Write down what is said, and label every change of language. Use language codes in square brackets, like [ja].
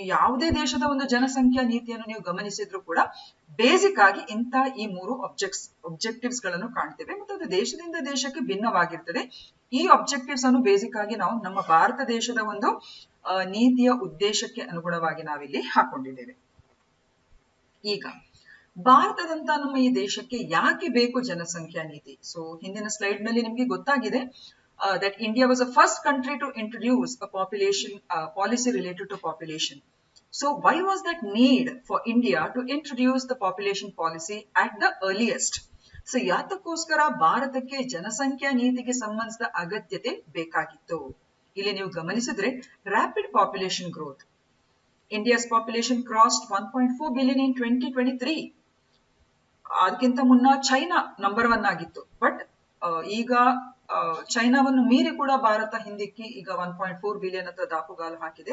[kn] ಯಾವುದೇ ದೇಶದ ಒಂದು ಜನಸಂಖ್ಯಾ ನೀತಿಯನ್ನು ನೀವು ಗಮನಿಸಿದ್ರು ಕೂಡ ಬೇಸಿಕ್ ಆಗಿ ಇಂಥ ಈ 3 ಆಬ್ಜೆಕ್ಟಿವ್ಸ್ ಗಳನ್ನು ಕಾಣ್ತೇವೆ, ಮತ್ತು ಅದು ದೇಶದಿಂದ ದೇಶಕ್ಕೆ ಭಿನ್ನವಾಗಿರ್ತದೆ. ಈ ಆಬ್ಜೆಕ್ಟಿವ್ಸ್ ಅನ್ನು ಬೇಸಿಕ್ ಆಗಿ ನಾವು ನಮ್ಮ ಭಾರತ ದೇಶದ ಒಂದು ನೀತಿಯ ಉದ್ದೇಶಕ್ಕೆ ಅನುಗುಣವಾಗಿ ನಾವಿಲ್ಲಿ ಹಾಕೊಂಡಿದ್ದೇವೆ. ಈಗ ಭಾರತದಂತ ನಮ್ಮ ಈ ದೇಶಕ್ಕೆ ಯಾಕೆ ಬೇಕು ಜನಸಂಖ್ಯಾ ನೀತಿ? ಸೊ ಹಿಂದಿನ ಸ್ಲೈಡ್ ನಲ್ಲಿ ನಿಮ್ಗೆ ಗೊತ್ತಾಗಿದೆ [en] that India was the first country to introduce a population policy related to population. So why was that need for India to introduce the population policy at the earliest? [kn] So ಯಾತಕ್ಕೋಸ್ಕರ ಭಾರತಕ್ಕೆ ಜನಸಂಖ್ಯಾ ನೀತಿಗೆ ಸಂಬಂಧಿಸಿದ ಅಗತ್ಯತೆ ಬೇಕಾಗಿತ್ತು? ಇಲ್ಲಿ ನೀವು ಗಮನಿಸಿದ್ರೆ rapid population growth, [en] India's population crossed 1.4 billion in 2023. [kn] ಅದಕ್ಕಿಂತ ಮುನ್ನ ಚೈನಾ ನಂಬರ್ 1 ಆಗಿತ್ತು. ಬಟ್ ಈಗ ಚೈನಾವನ್ನು ಮೀರಿ ಕೂಡ ಭಾರತ ಹಿಂದಿಕ್ಕಿ ಈಗ 1.4 ಬಿಲಿಯನ್ ಹತ್ರ ದಾಪುಗಾಲು ಹಾಕಿದೆ.